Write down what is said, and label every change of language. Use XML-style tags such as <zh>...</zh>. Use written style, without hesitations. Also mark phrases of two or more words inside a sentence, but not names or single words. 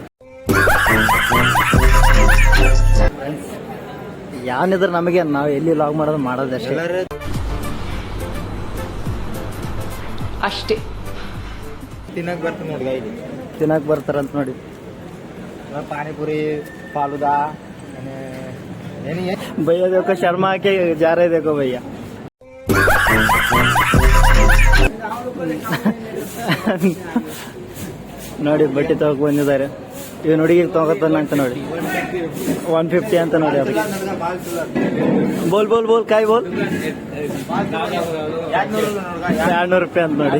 <kn>ಯಾವನಿದ್ರೆ ನಮಗೆ ನಾವು ಎಲ್ಲಿ ಲಾಗ್ ಮಾಡೋದಷ್ಟೇ. ಅಷ್ಟೇ ತಿನ್ನಕ್ ಬರ್ತದೆ ನೋಡ್ಗ ಇಲ್ಲಿ. ತಿನ್ನಕ್ ಬರ್ತಾರಂತ ನೋಡಿ. ಪಾನಿಪುರಿ ಫಾಲುದಾ</kn> <hi>भैया देखो शर्मा के जा रहे देखो भैया.</hi> <kn>ನೋಡಿ ಬಟ್ಟೆ ತಗೋಕ್ ಬಂದಿದ್ದಾರೆ. ಇವ್ ಹುಡುಗಿಗೆ ತಗೋತಾನ ಅಂತ ನೋಡಿ 150 ಅಂತ ನೋಡಿ. ಅದಕ್ಕೆ</kn> <hi>बोल बोल बोल काय बोल</hi> <kn>200 ರೂಪಾಯಿ ಅಂತ ನೋಡಿ.</kn>